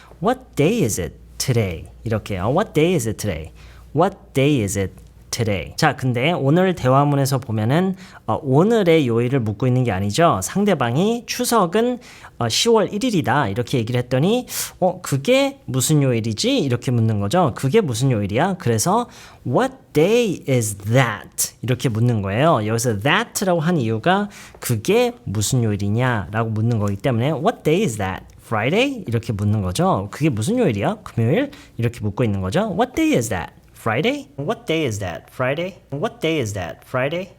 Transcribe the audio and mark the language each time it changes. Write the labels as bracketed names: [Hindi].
[English] What day is it today? [Korean] 이렇게요. [English] What day is it today? What day is it today? [Korean] 자, 근데 오늘 대화문에서 보면은 오늘의 요일을 묻고 있는 게 아니죠. 상대방이 추석은 10월 1일이다 이렇게 얘기를 했더니 그게 무슨 요일이지? 이렇게 묻는 거죠. 그게 무슨 요일이야? [English] 그래서 What day is that? [Korean] 이렇게 묻는 거예요. 여기서 that라고 한 이유가 그게 무슨 요일이냐 라고 묻는 거기 때문에 [English] What day is that? Friday? [Korean] 이렇게 묻는 거죠. 그게 무슨 요일이야? 금요일? 이렇게 묻고 있는 거죠. [English] What day is that? Friday? What day is that? Friday? What day is that? Friday?